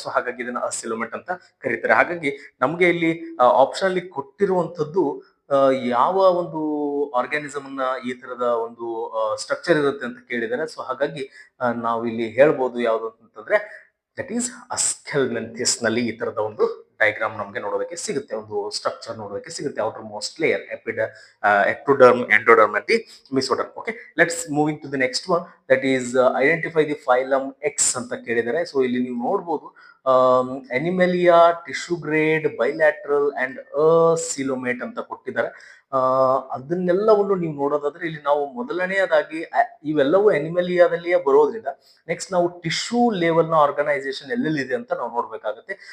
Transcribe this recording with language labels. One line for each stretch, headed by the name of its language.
Kannada: So ಹಾಗಾಗಿ ಇದನ್ನ ಅಸಿಲೋಮೇಟ್ ಅಂತ ಕರೀತಾರೆ. ಹಾಗಾಗಿ ನಮ್ಗೆ ಇಲ್ಲಿ ಆಪ್ಷನ್ ಅಲ್ಲಿ ಕೊಟ್ಟಿರುವಂತದ್ದು ಯಾವ ಒಂದು ಆರ್ಗ್ಯಾನಿಸಮ್ ಅನ್ನ ಈ ತರದ ಒಂದು ಸ್ಟ್ರಕ್ಚರ್ ಇರುತ್ತೆ ಅಂತ ಕೇಳಿದ್ದಾರೆ. ಸೊ ಹಾಗಾಗಿ ನಾವು ಇಲ್ಲಿ ಹೇಳ್ಬೋದು ಯಾವ್ದು ಅಂತಂದ್ರೆ ದಟ್ ಈಸ್ ಸ್ಕೆಲ್ಮೆಂಥಿಸ್ ನಲ್ಲಿ ಈ ತರದ ಒಂದು ಡಯಾಗ್ರಾಮ್ ನಮಗೆ ನೋಡೋದಕ್ಕೆ ಸಿಗುತ್ತೆ, ಒಂದು ಸ್ಟ್ರಕ್ಚರ್ ನೋಡೋದಕ್ಕೆ ಸಿಗುತ್ತೆ.
English: Outermost layer ectoderm, endoderm and the mesoderm. Okay, let's moving to the next one, that is identify the phylum X
Kannada: ಅಂತ ಕೇಳಿದ್ದಾರೆ. ಸೊ ಇಲ್ಲಿ ನೀವು ನೋಡಬಹುದು ಅನಿಮಲಿಯಾ, ಟಿಶ್ಯೂ ಗ್ರೇಡ್, ಬೈಲ್ಯಾಟ್ರಲ್ ಅಂಡ್ ಅಸಿಲೋಮೇಟ್ ಅಂತ ಕೊಟ್ಟಿದ್ದಾರೆ. ಅದನ್ನೆಲ್ಲವನ್ನು ನೀವು ನೋಡೋದಾದ್ರೆ ಇಲ್ಲಿ ನಾವು ಮೊದಲನೆಯದಾಗಿ ಇವೆಲ್ಲವೂ ಅನಿಮಲಿಯಾದಲ್ಲಿಯೇ ಬರೋದ್ರಿಂದ ನೆಕ್ಸ್ಟ್ ನಾವು ಟಿಶ್ಯೂ ಲೆವೆಲ್ ನ ಆರ್ಗನೈಸೇಷನ್ ಎಲ್ಲೆಲ್ಲಿದೆ ಅಂತ ನಾವು ನೋಡ್ಬೇಕಾಗುತ್ತೆ.